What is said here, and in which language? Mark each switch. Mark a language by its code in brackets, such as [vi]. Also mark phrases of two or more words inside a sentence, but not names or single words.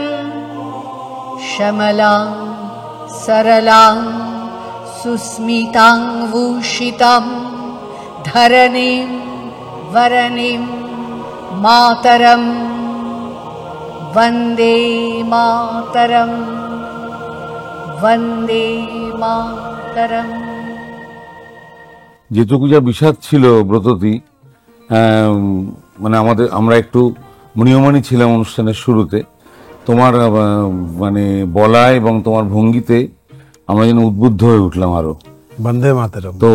[sa] श्यामलां सरलां सुस्मितां भूषितां धरणीं वरणीं मातरं वन्दे मातरं वन्दे मातरं। [bn] যেটুকু যা বিষাদ ছিল ব্রততী, মানে আমরা একটু মনীয়মানী ছিলাম অনুষ্ঠানের শুরুতে। তোমার মানে বলায় এবং তোমার ভঙ্গিতে আমরা যেন উদ্বুদ্ধ হয়ে উঠলাম আরো। [sa] বন্দে মাতরম। তো